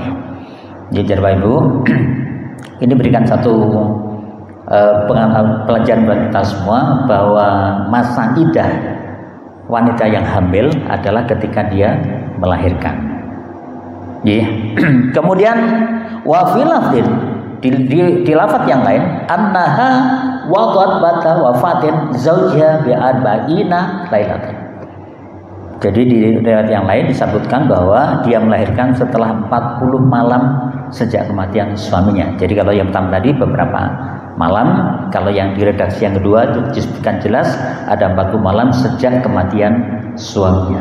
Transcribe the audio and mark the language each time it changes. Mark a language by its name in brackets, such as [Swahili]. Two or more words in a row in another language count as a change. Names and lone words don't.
[Indonesian] Jadi Bapak Ibu, ini berikan satu pelajaran buat kita semua bahwa masa iddah wanita yang hamil adalah ketika dia melahirkan. Kemudian [Arabic] وفي اللفظ, [Indonesian] di lafaz yang lain, [Arabic] أنها وضعت بعد وفاة زوجها بأربعين ليلة. [Indonesian] Jadi di riwayat yang lain disebutkan bahwa dia melahirkan setelah 40 malam sejak kematian suaminya. Jadi kalau yang pertama tadi beberapa malam, kalau yang di redaksi yang kedua itu disebutkan jelas ada 40 malam sejak kematian suaminya.